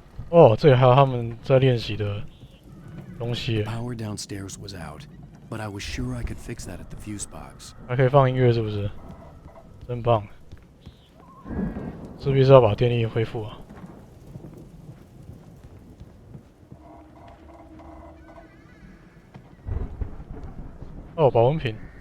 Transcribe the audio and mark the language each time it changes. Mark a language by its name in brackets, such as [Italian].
[Chinese] 哦，这里还有他们在练习的东西。 [English] Power downstairs was out, but I was sure I could fix that at the fuse box. [Chinese] 还可以放音乐是不是？真棒！势必是要把电力恢复啊。哦，保温瓶。